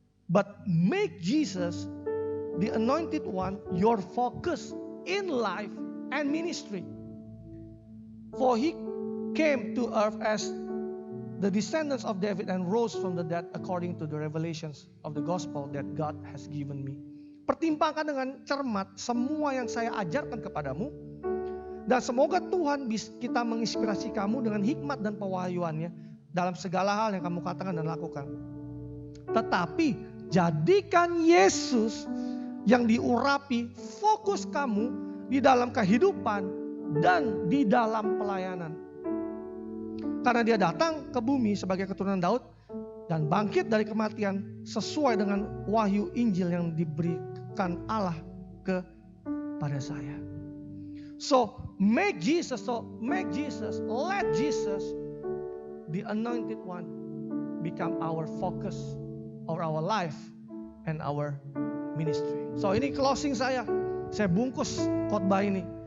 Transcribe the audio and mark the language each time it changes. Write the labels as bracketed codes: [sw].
[en] But make Jesus, the Anointed One, your focus in life and ministry. For he came to earth as the descendants of David and rose from the dead according to the revelations of the gospel that God has given me. [id] Pertimbangkan dengan cermat semua yang saya ajarkan kepadamu, dan semoga Tuhan kita menginspirasi kamu dengan hikmat dan pewahyuannya dalam segala hal yang kamu katakan dan lakukan. Tetapi jadikan Yesus yang diurapi fokus kamu di dalam kehidupan dan di dalam pelayanan. Karena dia datang ke bumi sebagai keturunan Daud dan bangkit dari kematian sesuai dengan wahyu Injil yang diberikan Allah kepada saya. [en] So make Jesus, let Jesus, the Anointed One, become our focus of our life and our ministry. [id] So ini closing saya bungkus khotbah ini.